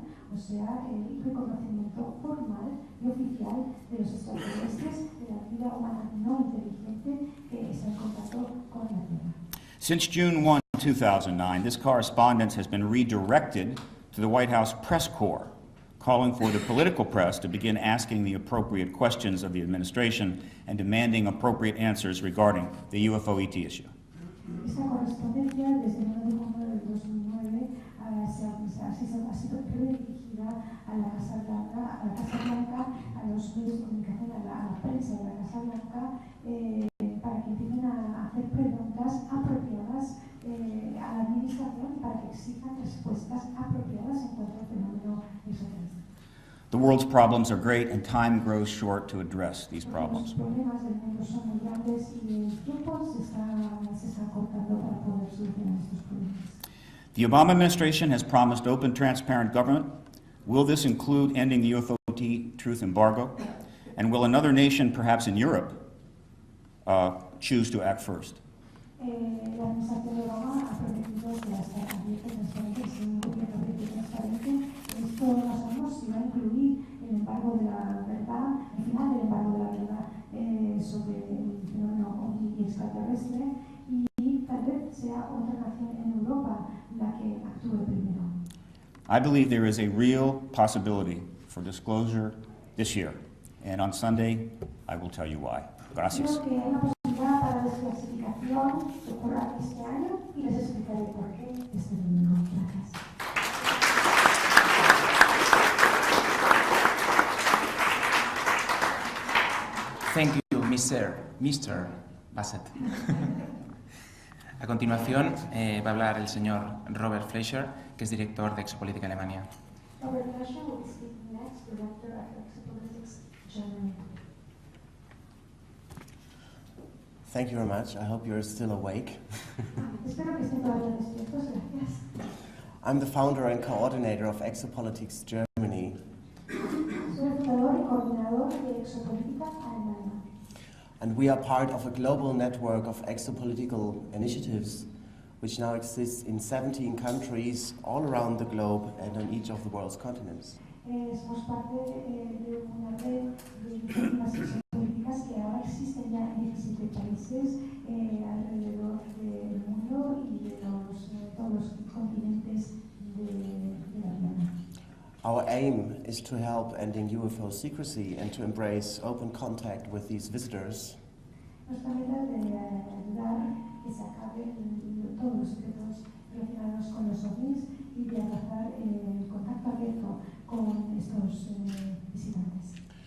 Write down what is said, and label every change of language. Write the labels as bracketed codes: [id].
[es] o sea, el reconocimiento formal y oficial de los extraterrestres, de la vida humana no inteligente que está en contacto con la Tierra. [en] Since June 1, 2009, this correspondence has been redirected to the White House press corps, calling for the political press to begin asking the appropriate questions of the administration and demanding appropriate answers regarding the UFO ET issue. [es] Esta correspondencia desde el 9 de junio del 2009 ha sido redirigida a la Casa Blanca, a los medios de comunicación, a la prensa de la Casa Blanca, para que empiecen a hacer preguntas apropiadas a la administración y para que exijan respuestas apropiadas en cuanto al fenómeno extraterrestre. [en] The world's problems are great and time grows short to address these problems. [es] Los problemas del mundo son muy grandes y el tiempo se está cortando para poder solucionar estos problemas. [en] The Obama administration has promised open, transparent government. Will this include ending the UFO truth embargo? And will another nation, perhaps in Europe, choose to act first? [es] La administración de Obama ha prometido que va a estar abierto, transparente, y sin un gobierno abierto y transparente. Esto no sabemos si va a incluir el embargo de la verdad, el final del embargo de la verdad sobre el fenómeno extraterrestre, y tal vez sea otra nación en Europa la que actúe primero. [en] I believe there is a real possibility for disclosure this year, and on Sunday, I will tell you why. [es] Gracias. Creo que hay una posibilidad para la desclasificación que ocurra este año y les explicaré por qué este domingo. Gracias. [en] Thank you, Mr. Bassett. [es] A continuación va a hablar el señor Robert Fleischer, que es director de Exopolitics Alemania. [en] Robert Fleischer will be speaking next, director of Exopolitics, Germany. Thank you very much. I hope you're still awake. [es] Espero que estén todavía despiertos. Gracias. [en] I'm the founder and coordinator of Exopolitics Germany. [es] Soy el fundador y coordinador de Exopolítica Alemania. [en] And we are part of a global network of exopolitical initiatives which now exists in 17 countries all around the globe and on each of the world's continents. [es] Somos parte de una red de iniciativas exopolíticas que ahora existen ya en 17 países alrededor del mundo y de todos los continentes de la Tierra. [en] Our aim is to help ending UFO secrecy and to embrace open contact with these visitors. [es] Nuestra meta es de ayudar que se acaben todos los secretos relacionados con los ovnis y de abrazar el contacto abierto con estos visitantes.